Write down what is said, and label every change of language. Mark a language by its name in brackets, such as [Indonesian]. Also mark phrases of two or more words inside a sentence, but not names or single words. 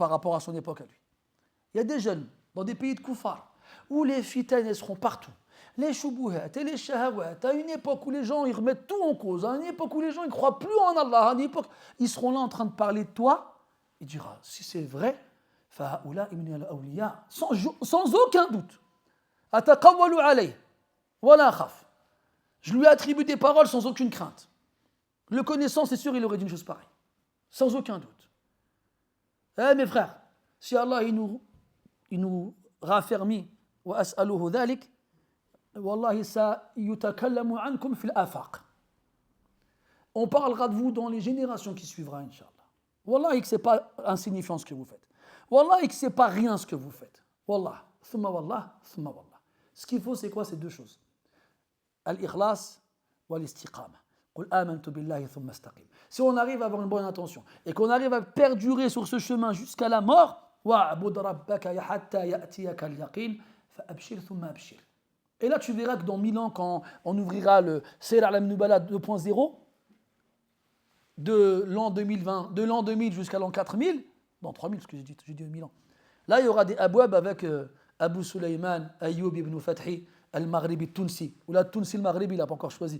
[French] par rapport à son époque à lui, il y a des jeunes dans des pays de koufar, où les fitanes elles seront partout, les choubouhat et les shahawat, à une époque où les gens ils remettent tout en cause, à une époque où les gens ne croient plus en Allah, à une époque ils seront là en train de parler de toi, il dira, si c'est vrai, sans aucun doute, [Arabic] أتقول عليه ولا خوف. [French] Je lui attribue des paroles sans aucune crainte. Le connaissant, c'est sûr, il aurait dit une chose pareille. Sans aucun doute. Eh mes frères, si Allah il nous raffermit [Arabic] وأسأله ذلك, والله سيتكلم عنكم في الآفاق. [French] On parlera de vous dans les générations qui suivra, Inch'Allah. Wallahi que c'est pas insignifiant ce que vous faites. Wallahi que c'est pas rien ce que vous faites. [Arabic] والله ثم والله ثم والله. [French] Ce qu'il faut, c'est quoi? C'est deux choses. [Arabic] الإخلاص والاستقامة. [French] Si on arrive à avoir une bonne intention et qu'on arrive à perdurer sur ce chemin jusqu'à la mort, et là tu verras que dans 1000 ans, quand on ouvrira le Seyr al-Nubala 2.0, de l'an 2020, de l'an 2000 jusqu'à l'an 4000, non 3000 parce que j'ai dit 1000 ans, là il y aura des abouab avec Abu Sulaiman, Ayyub ibn Fathi, Al-Maghribi Tunsi, ou la Tunsi al-Maghribi, il n'a pas encore choisi.